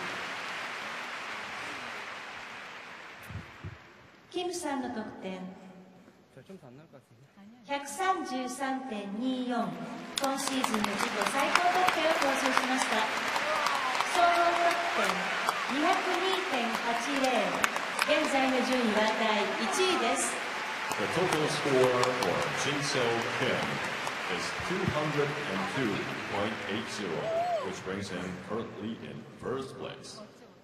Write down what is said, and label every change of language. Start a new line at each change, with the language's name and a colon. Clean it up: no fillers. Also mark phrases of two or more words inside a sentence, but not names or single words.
Japanese: キムさんの得点
Korean: 별점도 안 나올 것 같은데.
Japanese: 133.24、今シーズンの自己最高得点を更新しました。総合得点202.80、現在の順位は第1位です。
English: The total score for Jinseo Kim is 202.80, which brings him currently in first place.